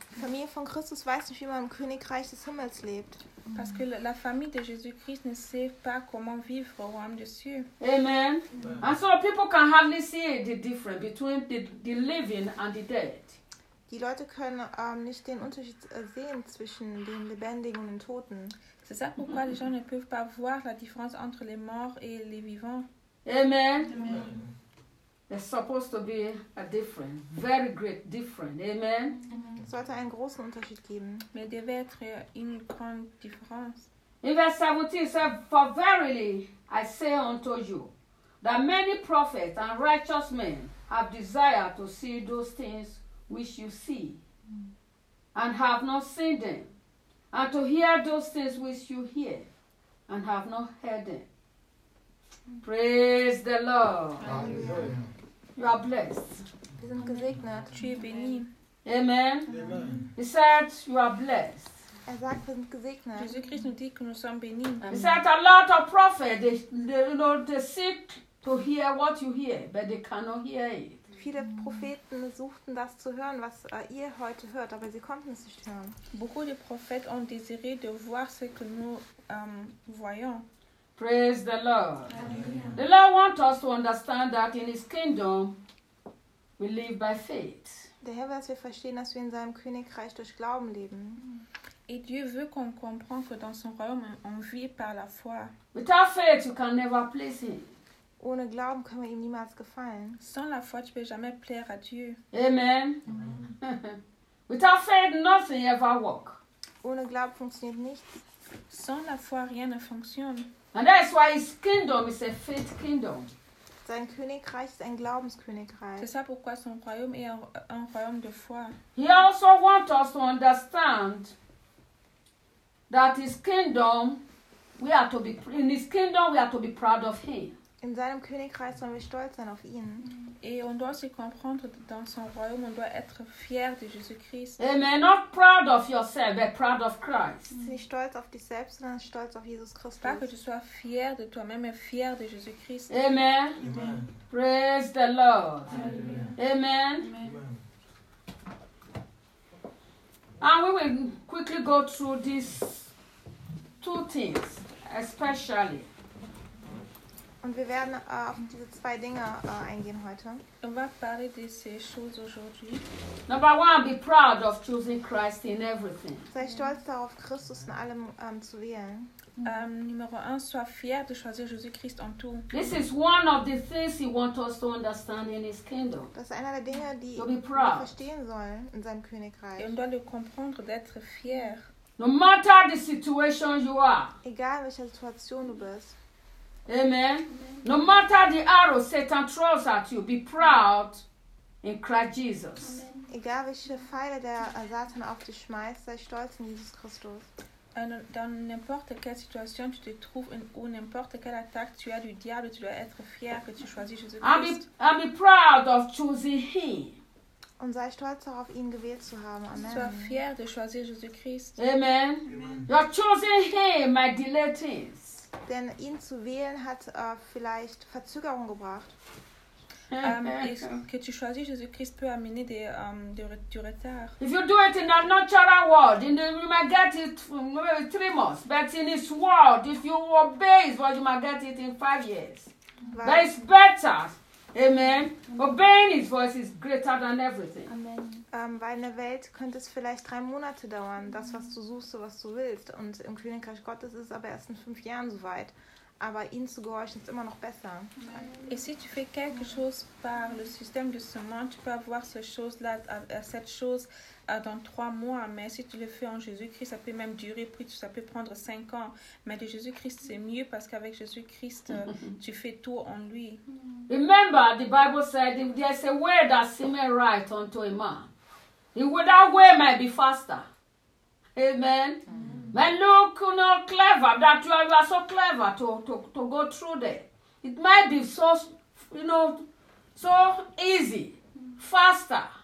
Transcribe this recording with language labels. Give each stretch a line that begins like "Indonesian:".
German: Die Familie von Christus weiß nicht, wie man im Königreich des Himmels lebt.
French: Parce que la famille de Jésus-Christ ne sait pas comment vivre au royaume des cieux. Amen. Amen.
English: And so people can hardly see the difference between the living and the dead.
German: Die Leute können nicht den Unterschied sehen zwischen den Lebendigen und den Toten.
French: C'est ça pourquoi les gens ne peuvent pas voir la différence entre les morts et les vivants. Amen. Amen.
English: There's supposed to be a different, very great different. Amen.
German: Es sollte einen großen Unterschied geben.
French: Mais devait être une grande différence.
English: In verse 17 says, "For verily I say unto you, that many prophets and righteous men have desired to see those things which you see, and have not seen them, and to hear those things which you hear, and have not heard them." Praise the Lord. Hallelujah. You are blessed.
German: Wir sind gesegnet.
French: Tu es béni. Amen. Amen.
English: He said, you are blessed.
German: Er sagt, wir sind gesegnet.
French: Jésus-Christ nous dit que nous sommes bénis. Amen.
English: He said, a lot of prophets, they seek to hear what you hear, but they cannot hear it.
German: Viele Propheten suchten das zu hören, was ihr heute hört, aber sie konnten es nicht hören.
French: Beaucoup de prophètes ont désiré de voir ce que nous voyons.
English: Praise the Lord. Amen. The Lord wants us to understand that in His kingdom we live by faith.
German: Der Herr will, dass wir verstehen, dass wir in seinem Königreich durch Glauben leben.
French: Et Dieu veut qu'on comprenne que dans son royaume on vit par la foi.
English: Without faith, you can never please Him.
German: Ohne Glauben können wir ihm niemals gefallen.
French: Sans la foi, tu peux jamais plaire à Dieu. Amen. Amen.
English: Without faith, nothing ever works.
German: Ohne Glauben funktioniert nichts.
French: Sans la foi, rien ne fonctionne.
English: And that's why His kingdom is a faith kingdom.
German: Sein Königreich ist ein Glaubenskönigreich.
French: C'est ça pourquoi son royaume est un royaume de foi.
English: He also wants us to understand that His kingdom, we are to be in His kingdom, we are to be proud of Him.
German: In seinem Königreich sollen wir stolz sein auf ihn.
French: Et on doit se comprendre dans son royaume, on doit être fier de Jésus-Christ. Amen.
English: Not proud of yourself, but proud of Christ.
German: Nicht stolz auf dich selbst, sondern stolz auf Jesus Christus.
French: Pas que tu sois fier de toi-même, mais fier de Jésus-Christ. Amen. Amen.
English: Praise the Lord. Amen. Amen. Amen. And we will quickly go through these two things, especially.
German: Und wir werden auf diese zwei Dinge eingehen heute.
French: On va parler de ces choses aujourd'hui.
English: Number one, be proud of choosing Christ in everything.
German: Sei stolz darauf, Christus in allem zu wählen.
French: Numéro un, sois fier de choisir Jésus-Christ en tout.
English: This is one of the things he wants us to understand in his kingdom.
German: Das ist einer der Dinge, die wir verstehen sollen in seinem Königreich.
French: Et on doit le comprendre d'être fier.
English: No matter the situation you are.
German: Egal welche Situation du bist. Amen.
English: No matter the arrow Satan throws at you, be proud in Christ Jesus.
German: Egal welche Pfeile der Satan auf dich schmeißt, sei stolz in Jesus Christus.
French: Dans n'importe quelle situation tu te trouves ou n'importe quelle attaque tu as du diable, tu dois être fier que tu choisis Jésus Christ.
English: I'll be proud of choosing Him.
German: Und sei stolz darauf, ihn gewählt zu haben. Amen.
French: Sois fier de choisir Jésus Christ.
English: Amen. You are choosing Him, my dilettantes.
German: Denn ihn zu wählen hat vielleicht Verzögerung gebracht.
French: Que tu choisis Jésus-Christ peut amener des du retard.
English: If you do it in a natural world, in the, you might get it maybe 3 months. But in this world, if you obey His word, you might get it in 5 years. Right. But it's better. Amen. Amen. Obeying His voice is greater than everything. Amen.
German: Weil in der Welt könnte es vielleicht 3 Monate dauern, das, was du suchst, was du willst. Und im Königreich Gottes ist es aber erst in 5 Jahren soweit. Aber ihm zu gehorchen ist immer noch besser.
French: Et si tu fais quelque chose par le système de ce monde, tu peux avoir cette chose-là, cette chose dans 3 mois. Mais si tu le fais en Jésus-Christ, ça peut même durer plus, ça peut prendre 5 ans. Mais de Jésus-Christ, c'est mieux parce qu'avec Jésus-Christ, tu fais tout en lui.
English: Remember, the Bible said, if there's a way that seems right unto a man, that way might be faster. Amen. But look, you know, clever, that you are so clever to go through there. It might be so, you know, so easy, faster.